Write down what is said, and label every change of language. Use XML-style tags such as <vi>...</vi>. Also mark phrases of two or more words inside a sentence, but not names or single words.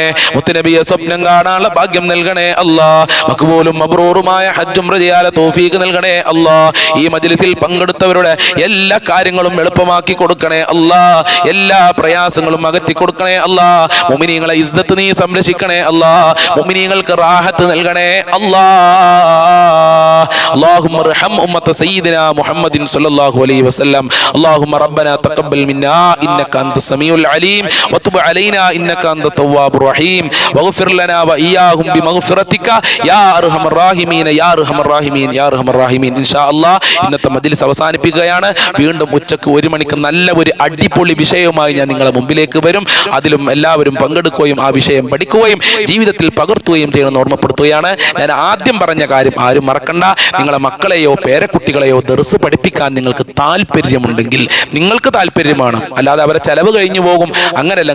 <ml>മുത്തുനബിയെ സ്വപ്നം കാണാനുള്ള ഭാഗ്യം നൽകണേ അല്ലാ. മഖ്ബൂലും മബ്റൂറുമായ ഹജ്ജും റജിയാലെ തൗഫീഖ് നൽകണേ അല്ലാ. ഈ മജ്ലിസിൽ പങ്കെടുത്തവരുടെ എല്ലാ കാര്യങ്ങളും എളുപ്പമാക്കി കൊടുക്കണേ അല്ലാ. എല്ലാ പ്രയാസങ്ങളും അകറ്റി കൊടുക്കണേ അല്ലാ. മുഅ്മിനീങ്ങളെ ഇസ്സത്ത് നീ സംരക്ഷിക്കണേ അല്ലാ. മുഅ്മിനീങ്ങൾക്ക് റാഹത്ത് നൽകണേ അല്ലാ.</ml> <ar>اللهم ارحم أمة سيدنا محمد صلى الله عليه وسلم. اللهم ربنا تقبل منا إنك أنت السميع العليم وتب علينا إنك أنت التواب الرحيم واغفر لنا وإياهم بمغفرتك يا أرحم الراحمين يا أرحم الراحمين يا أرحم الراحمين. إن شاء الله</ar> <ml>ഇന്നത്തെ മജ്ലിസ് അവസാനിപ്പിക്കുകയാണ്. വീണ്ടും ഉച്ചക്ക് 1 മണിക്ക് നല്ല ഒരു അടിപൊളി വിഷയവുമായി ഞാൻ നിങ്ങളുടെ മുമ്പിലേക്ക് വരും. അതിലും എല്ലാവരും പങ്കെടുക്കുകയും ആ വിഷയം പഠിക്കുകയും ജീവിതത്തിൽ പകർത്തുകയും ചെയ്യുമെന്ന് ഓർമ്മപ്പെടുത്തുകയാണ്. ഞാൻ ആദ്യം പറഞ്ഞ കാര്യം ആരും മറക്കണ്ട. നിങ്ങളെ മക്കളെയോ പേരക്കുട്ടികളെയോ ദർസ് പഠിപ്പിക്കാൻ നിങ്ങൾക്ക് താല്പര്യമുണ്ടെങ്കിൽ നിങ്ങൾക്ക് താല്പര്യമാണ്, അല്ലാതെ അവരെ ചെലവ് കഴിഞ്ഞു പോകും അങ്ങനെയല്ല.</ml>